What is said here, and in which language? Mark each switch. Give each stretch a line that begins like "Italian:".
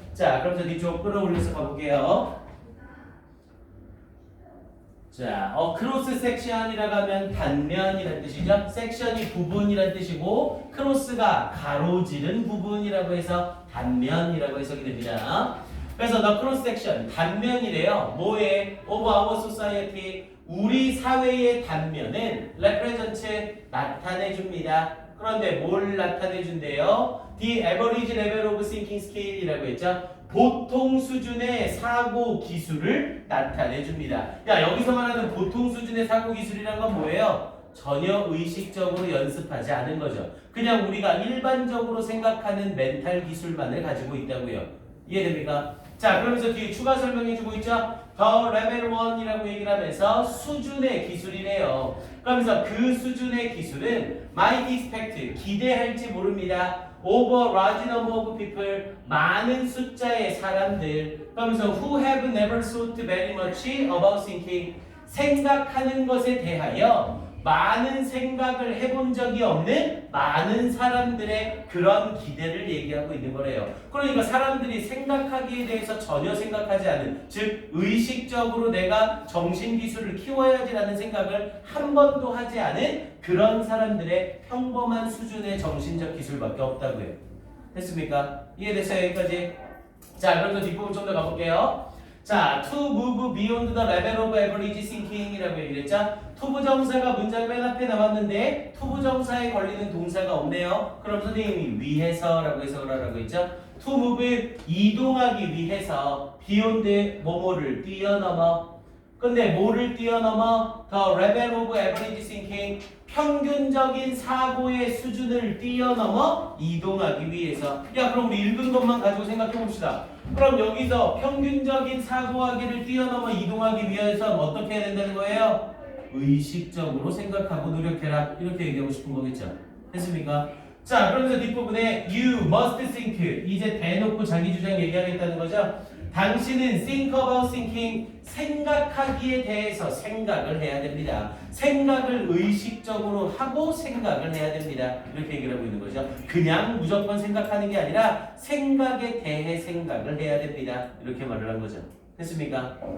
Korean: 자 그럼 저 뒤쪽 끌어올려서 가볼게요. 자, 크로스 섹션이라고 하면 단면이라는 뜻이죠. 섹션이 부분이라는 뜻이고 크로스가 가로지른 부분이라고 해서 단면이라고 해석이 됩니다. 그래서
English: the cross section
Korean: 단면이래요. 뭐에?
English: of our society
Korean: 우리 사회의 단면은 represent 나타내 줍니다. 그런데 뭘 나타내 준대요?
English: The average level of thinking skill이라고 했죠.
Korean: 보통 수준의 사고 기술을 나타내 줍니다. 야, 여기서 말하는 보통 수준의 사고 기술이란 건 뭐예요? 전혀 의식적으로 연습하지 않은 거죠. 그냥 우리가 일반적으로 생각하는 멘탈 기술만을 가지고 있다고요. 이해됩니까? 자, 그러면서 뒤에 추가 설명해주고 있죠? 더 레벨 1이라고 얘기를 하면서 수준의 기술이래요. 그러면서 그 수준의 기술은
English: might expect,
Korean: 기대할지 모릅니다.
English: over large number of people,
Korean: 많은 숫자의 사람들. 그러면서
English: who have never thought very much about thinking,
Korean: 생각하는 것에 대하여 많은 생각을 해본 적이 없는 많은 사람들의 그런 기대를 얘기하고 있는 거래요. 그러니까 사람들이 생각하기에 대해서 전혀 생각하지 않은, 즉 의식적으로 내가 정신기술을 키워야지라는 생각을 한 번도 하지 않은 그런 사람들의 평범한 수준의 정신적 기술밖에 없다고요. 됐습니까? 이해됐어요? 여기까지? 자, 그럼 저 뒷부분 좀 더 가볼게요.
English: 자, to move beyond the level of average thinking이라고 얘기를 했죠.
Korean: 투부정사가 문장 맨 앞에 나왔는데 투부정사에 걸리는 동사가 없네요. 그럼 선생님이 위해서라고 해석을 하라고 했죠.
English: to move
Korean: 이동하기 위해서 beyond 뭐뭐를 뛰어넘어. 근데 뭐를 뛰어넘어?
English: the level of average thinking
Korean: 평균적인 사고의 수준을 뛰어넘어 이동하기 위해서. 야, 그럼 우리 읽은 것만 가지고 생각해 봅시다. 그럼 여기서 평균적인 사고하기를 뛰어넘어 이동하기 위해서는 어떻게 해야 된다는 거예요? 의식적으로 생각하고 노력해라. 이렇게 얘기하고 싶은 거겠죠. 됐습니까? 자, 그러면서 뒷부분에
English: you must think.
Korean: 이제 대놓고 자기 주장 얘기하겠다는 거죠. 당신은
English: think about thinking.
Korean: 생각하기에 대해서 생각을 해야 됩니다. 생각을 의식적으로 하고 생각을 해야 됩니다. 이렇게 얘기를 하고 있는 거죠. 그냥 무조건 생각하는 게 아니라 생각에 대해 생각을 해야 됩니다. 이렇게 말을 한 거죠. 됐습니까?